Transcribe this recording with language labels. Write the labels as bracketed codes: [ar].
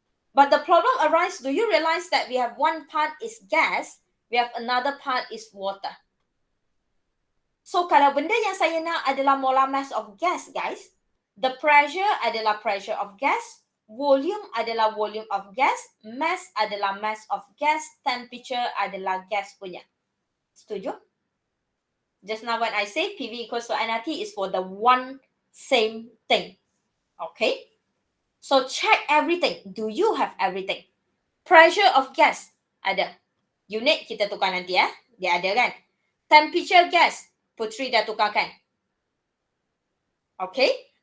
[en] But the problem arises, do you realize that we have one part is gas, we have another part is water. [ms] So, kalau benda yang saya nak adalah molar mass of gas, guys, the pressure adalah pressure of gas, volume adalah volume of gas, mass adalah mass of gas, temperature adalah gas punya. Setuju? [en] Just now when I say PV equals to nRT is for the one same thing. Okay? So check everything. Do you have everything? [ms] Pressure of gas. Ada. Unit kita tukar nanti ya. Dia ada kan? Temperature gas. Putri dah tukarkan. Okay?